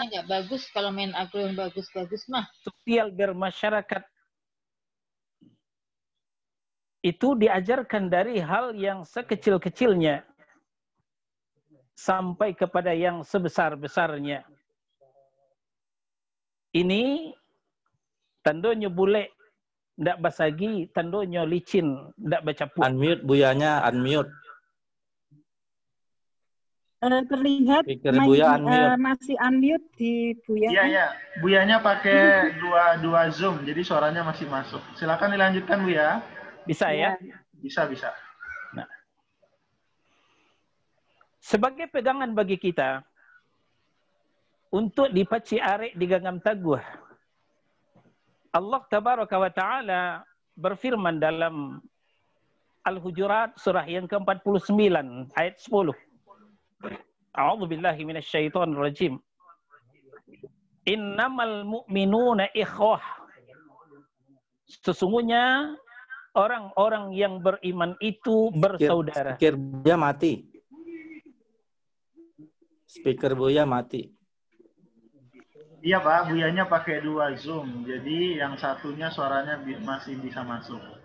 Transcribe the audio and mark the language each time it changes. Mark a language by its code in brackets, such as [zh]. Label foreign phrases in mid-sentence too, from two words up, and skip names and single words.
[id] Keamanannya nggak bagus kalau main agro yang bagus-bagus mah. Sosial bermasyarakat itu diajarkan dari hal yang sekecil-kecilnya sampai kepada yang sebesar-besarnya. [min] Ini tandonyo bule ndak basagi, tandonyo licin ndak bacapu. [id] Unmute Buyanya, unmute. Terlihat Buya unmute. masih unmute di Buya. Iya, iya. Buyanya pakai dua Zoom, jadi suaranya masih masuk. Silakan dilanjutkan, Buya. Bisa ya? Bisa, bisa. Nah, sebagai pegangan bagi kita untuk [min] dipaci arek di gangam taguh, [ar] الله تبارك وتعالى [id] berfirman dalam Al-Hujurat surah yang ke-49 ayat 10. [ar] أعوذ بالله من الشيطان الرجيم. إنما المؤمنون إخوة. [id] Sesungguhnya orang-orang yang beriman itu bersaudara. Speaker Buya mati. Speaker Buya mati. Iya Pak, Buyanya pakai dua Zoom, jadi yang satunya suaranya masih bisa masuk.